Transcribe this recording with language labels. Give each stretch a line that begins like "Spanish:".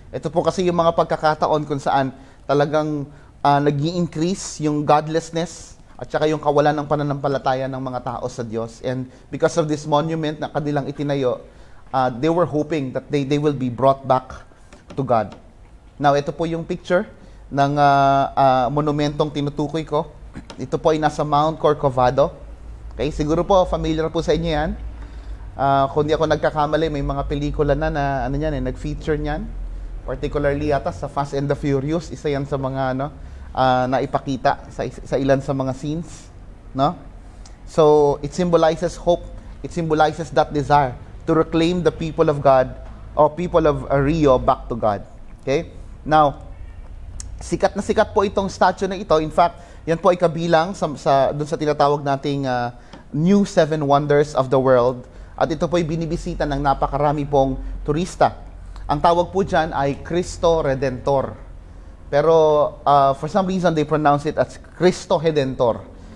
Filipino: Ito po kasi yung mga pagkakataon kung saan talagang nag-i-increase yung godlessness at saka yung kawalan ng pananampalataya ng mga tao sa Diyos.
English: And because of this monument
Filipino: na kanilang itinayo,
English: they were hoping that they will be brought back to God. Now,
Filipino: ito po yung picture ng monumentong tinutukoy ko. Ito po ay nasa Mount Corcovado. Okay, siguro po familiar po sa inyo yan. Kung di ako nagkakamali, may mga pelikula na ano yan, nag-feature niyan. Particularly yata sa Fast and the Furious, isa yan sa mga naipakita sa ilan sa mga scenes, no?
English: So, it symbolizes hope. It symbolizes that desire to reclaim the people of God or people of Rio back to God.
Filipino: Okay? Now, sikat na sikat po itong statue na ito.
English: In fact,
Filipino: yan po ay kabilang doon sa tinatawag nating New Seven Wonders of the World. At ito po ay binibisita ng napakarami pong turista. Ang tawag po dyan ay Cristo Redentor.
English: Pero for some reason, they pronounce it as Cristo Redentor.